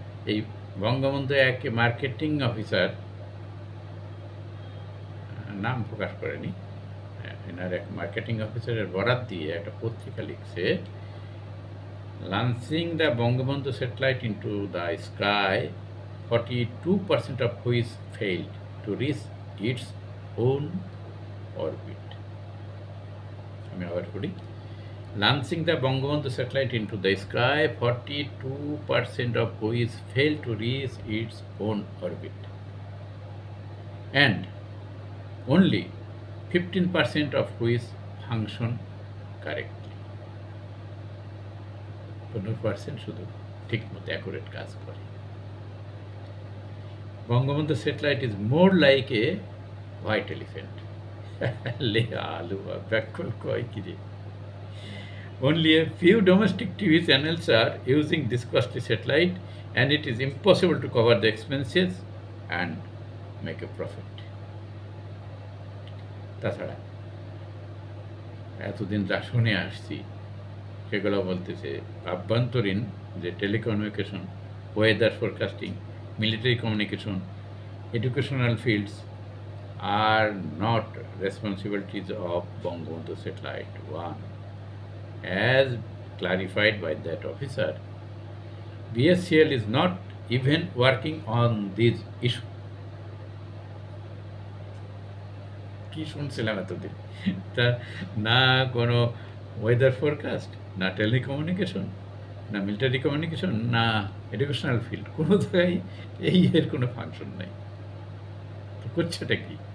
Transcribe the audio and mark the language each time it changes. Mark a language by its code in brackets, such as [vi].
[bn] এই বঙ্গবন্ধু এক marketing officer, নাম প্রকাশ করেনি, এনার এক মার্কেটিং অফিসারের বরাত দিয়ে একটা পত্রিকা লিখছে, [en] Launching the Bangabandhu satellite into the sky, 42% of which failed to reach its own orbit. [bn] আমি আবার করি, [en] launching the Bangabandhu satellite into the sky, 42% of which failed to reach its own orbit, and only 15% of which function correctly. [bn] 15% শুধু ঠিক মতো accurate কাজ করে। [en] Bangabandhu satellite is more like a white elephant. [bn] লে আলু ব্যাকল কয় কি রে। [en] Only a few domestic TV channels are using this costly satellite, and it is impossible to cover the expenses and make a profit. [bn] তাছাড়া এতদিন যা শুনে আসছি সেগুলো বলতেছে আভ্যন্তরীণ যে telecommunication, weather forecasting, [en] military communication, educational fields are not responsibilities of Bangabandhu Satellite 1. As clarified by that officer, BSCL is not even working on this issue. [bn] কি শুনছিলাম এতদিন, তা না কোনো ওয়েদার ফোরকাস্ট, না টেলিকমিউনিকেশন, না মিলিটারি কমিউনিকেশন, না educational field, কোনো জায়গায় এর কোনো ফাংশন নাই। তো করছেটা কি?